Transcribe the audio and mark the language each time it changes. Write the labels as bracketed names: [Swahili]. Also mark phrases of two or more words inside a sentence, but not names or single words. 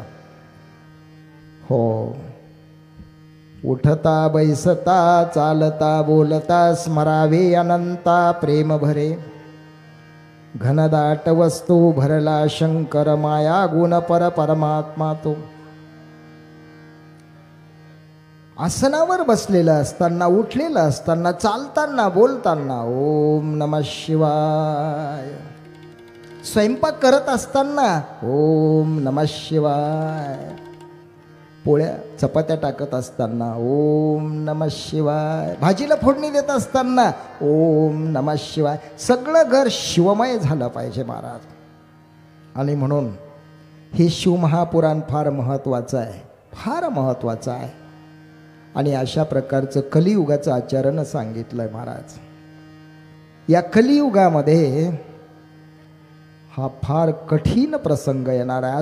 [Marathi] हो, उठता बैसता चालता बोलता स्मरावे अनंता प्रेम भरे. घनदाट वस्तू भरला शंकर माया गुण परमात्मा तो. आसनावर बसलेला असताना, उठलेला असताना, चालताना, बोलताना [Sanskrit] ओम नमः शिवाय. [Marathi] स्वयंपाक करत असताना [Sanskrit] ओम नमः शिवाय. [Marathi] पोळ्या चपात्या टाकत असताना [Sanskrit] ओम नमः शिवाय. [Marathi] भाजीला फोडणी देत असताना [Sanskrit] ओम नमः शिवाय. [Marathi] सगळं घर शिवमय झालं पाहिजे महाराज. आणि म्हणून हे शिवमहापुराण फार महत्त्वाचं आहे, फार महत्त्वाचं आहे. आणि अशा प्रकारचं कलियुगाचं आचरण सांगितलं आहे महाराज. या कलियुगामध्ये हा फार कठीण प्रसंग येणार आहे.